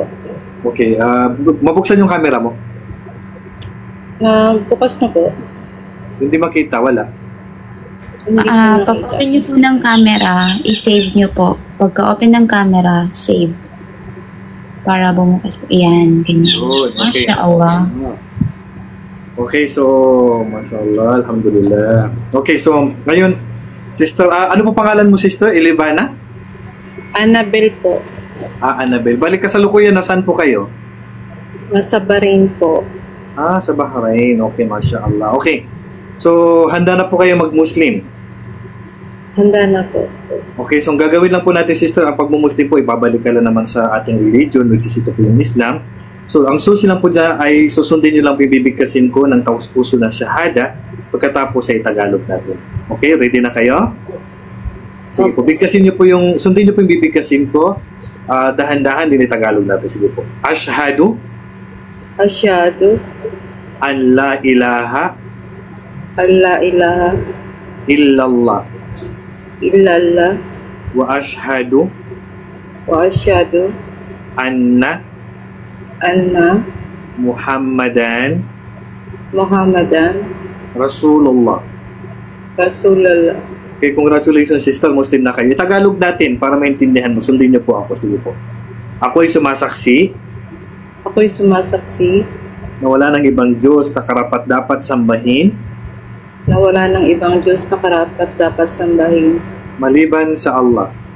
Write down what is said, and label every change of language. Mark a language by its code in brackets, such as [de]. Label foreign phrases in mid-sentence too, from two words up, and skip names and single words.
[tl] Okay, mabuksan yung camera mo. Bukas na po. Hindi makita, wala. Pag-open nyo po ng camera, i-save nyo po. Pagka-open ng camera, save. Para bumukas po. Ayan, ganyan. [en] Good, okay. [ar] ما شاء الله. [en] Okay, so, [ar] ما شاء الله، الحمد لله. [en] Okay, so, [tl] ngayon, sister, ano po pangalan mo, sister? Elevana? Annabel po. Annabel. Balik ka sa Lukuyan, nasaan po kayo? Nasa Bahrain po. Sa Bahrain. Okay, mashallah. Okay, so, handa na po kayo mag-Muslim? Handa na po. Okay, so ang gagawin lang po natin, sister, ang pag-Muslim po, ibabalik ka lang naman sa ating religion, [en] which is [tl] ito po yung Islam. So, ang susi lang po dyan ay susundin nyo lang po ibibigkasin ko ng taus-puso ng shahada pagkatapos ay Tagalog natin. Okay, ready na kayo? Sige po, sundin nyo po yung bibigkasin ko. Dahan-dahan din Tagalog natin. Sige po. [ar] أشهد أن لا إله إلا الله وأشهد أن محمدا رسول الله. [en] Okay, congratulations, sister, [tl] Muslim na kayo. Tagalog natin para maintindihan mo. Sundin niyo po ako. Sige po. Ako'y sumasaksi na wala ng ibang Diyos na karapat-dapat sambahin maliban sa Allah.